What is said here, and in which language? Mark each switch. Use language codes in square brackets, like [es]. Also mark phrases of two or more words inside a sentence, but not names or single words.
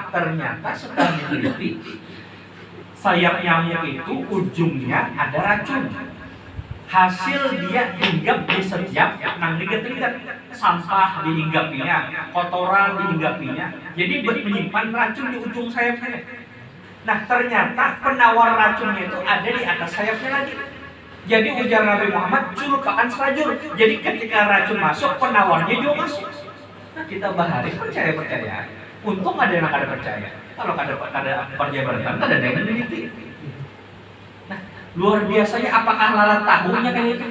[id] Ternyata setelah diteliti, sayap nyamuk itu ujungnya ada racun. [bjn] Hasil dia hinggap di setiap nang ligat-ligat, sampah dihinggapinya, kotoran dihinggapinya. [id] Jadi menyimpan racun di ujung sayapnya. Nah ternyata penawar racunnya itu ada di atas sayapnya lagi. [bjn] Jadi ujar Nabi Muhammad, culupakan selajur. Jadi ketika racun masuk, penawarnya juga masuk. Nah kita bahari percaya. Untung ada yang kada percaya. Kalau kada percaya beratan, kada ada yang meneliti. [id] Nah luar biasanya, apakah lalat tahunya kayak itu?